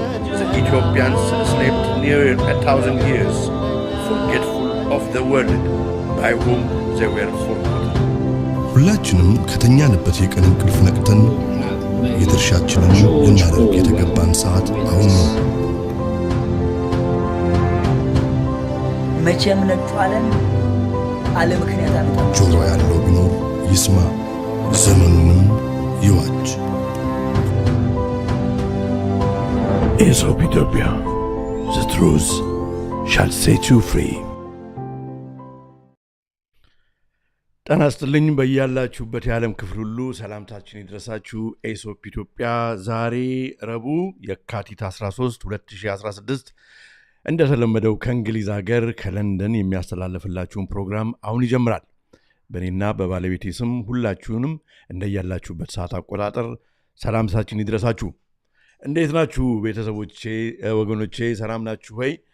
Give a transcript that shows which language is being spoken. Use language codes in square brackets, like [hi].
[en] The Ethiopians slept near 1,000 years, forgetful of the world by whom they were forgotten. [am] ሁላችንም ከተኛንበት የቀን እንቅልፍ ነቅተን የድርሻችንን ልናደርግ የተገባን ሰዓት አሁን ነው። መቼም ነጩ ዓለም አለ ምክንያት አመጣ። ጆሮ ያለው ቢኖር ይስማ፣ ዘመኑንም ይዋጅ። [en] Aesop Ethiopia, the truth shall set you free. [am] ጤና ይስጥልኝ በያላችሁበት የዓለም ክፍል ሁሉ ሰላምታችን ይድረሳችሁ። ኤሶፕ ኢትዮጵያ ዛሬ ረቡዕ የካቲት 13 2016 እንደተለመደው ከእንግሊዝ ሀገር ከለንደን የሚያስተላልፍላችሁን ፕሮግራም አሁን ይጀምራል። በእኔና በባለቤቴ ስም ሁላችሁንም እንደያላችሁበት ሰዓት አቆጣጠር ሰላምታችን ይድረሳችሁ። እንዴት ናችሁ ቤተሰቦቼ፣ ወገኖቼ? ሰላም ናችሁ ወይ?